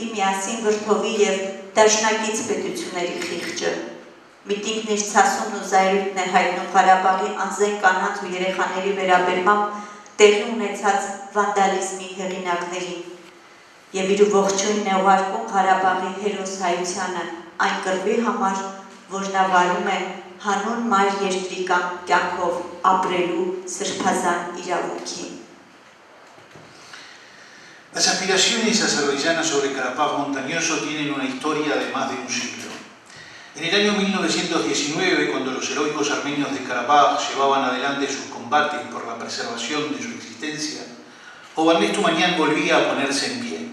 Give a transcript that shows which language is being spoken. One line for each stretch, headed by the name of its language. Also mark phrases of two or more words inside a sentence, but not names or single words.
Armenian: միասին վրդովի և դաշնակից պետությունների խիղճը։ Միտինգն իր ցասումն ու զայրույթն է հայտնում Ղարաբաղի անզեն կանանց ու երեխաների վերաբերմամբ տեղի ունեցած վանդալիզմի հեղինակներին և իր ողջույնն է ուղարկում Ղարաբաղի հերոս հայությանը այն կռվի համար, որ նա վարում է հանուն մայր երկրի կյանքով ապրելու սրբազան իրավունքին։
Spanish: Las aspiraciones azerbaiyanas sobre Karabaj montañoso tienen una historia de más de un siglo. En el año 1919, cuando los heroicos armenios de Karabaj llevaban adelante sus combates por la preservación de su existencia, Hovannes Tumanyan volvía a ponerse en pie.